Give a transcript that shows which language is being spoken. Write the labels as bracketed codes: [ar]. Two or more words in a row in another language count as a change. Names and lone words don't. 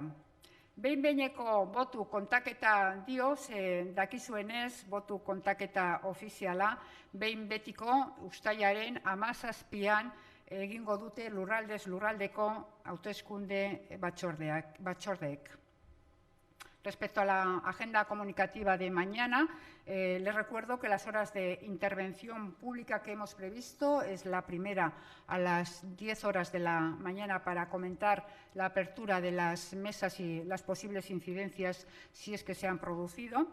[eu] Behin-behineko botu kontaketa dio, ze dakizuenez botu kontaketa ofiziala behin betiko uztailaren 17an egingo dute lurraldez lurraldeko hauteskunde batzordeek. [es] Respecto a la agenda comunicativa de mañana, les recuerdo que las horas de intervención pública que hemos previsto es la primera a las 10 horas de la mañana para comentar la apertura de las mesas y las posibles incidencias si es que se han producido.